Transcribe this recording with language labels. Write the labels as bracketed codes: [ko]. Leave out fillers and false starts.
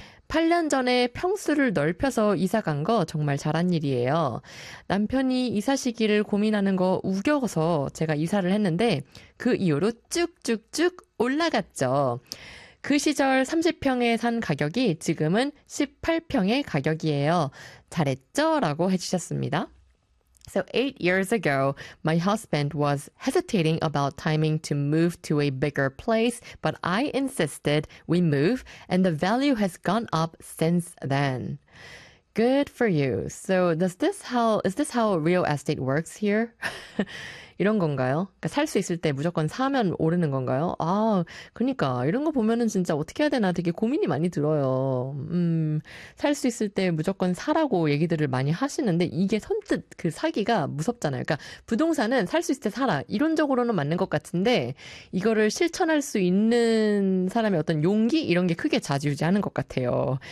[ko] 8년 전에 평수를 넓혀서 이사 간거 정말 잘한 일이에요. 남편이 이사시기를 고민하는 거 우겨서 제가 이사를 했는데 그 이후로 쭉쭉쭉 올라갔죠. 그 시절 30평에 산 가격이 지금은 18평의 가격이에요. 잘했죠? 라고 해주셨습니다. [en] So 8 years ago, my husband was hesitating about timing to move to a bigger place, but I insisted we move, and the value has gone up since then. Good for you. So is this how real estate works here? [ko] 이런 건가요? 그러니까 살수 있을 때 무조건 사면 오르는 건가요? 아, 그러니까 이런 거 보면은 진짜 어떻게 해야 되나 되게 고민이 많이 들어요. 살수 있을 때 무조건 사라고 얘기들을 많이 하시는데 이게 선뜻 그 사기가 무섭잖아요. 그러니까 부동산은 살수 있을 때 사라. 이론적으로는 맞는 것 같은데 이거를 실천할 수 있는 사람의 어떤 용기 이런 게 크게 좌지우지하는 것 같아요.